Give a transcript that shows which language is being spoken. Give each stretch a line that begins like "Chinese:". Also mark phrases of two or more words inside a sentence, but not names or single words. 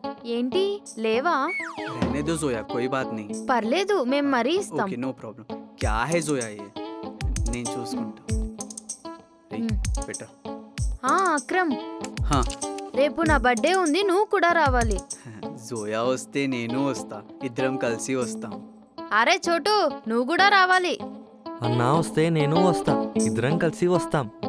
Telugu: ఏంటి లేవా?
Hindi: रहने दो जोया कोई बात नहीं.
Telugu: పర్లేదు మేము మరీ ఇస్తాం.
English: OK no problem.
Hindi: क्या है जोया ये?
Telugu: నేను చూసుకుంటా. రేయ్, పెట్ట. అక్రమ్, హా, రేపు నా బర్త్డే ఉంది, నువ్వు కూడా రావాలి. జోయా వస్తే నేను వస్తా, ఇద్దరం కలిసి వస్తాం. అరే చోటు, నువ్వు కూడా రావాలి. అన్నా వస్తే నేను వస్తా, ఇద్దరం కలిసి వస్తాం.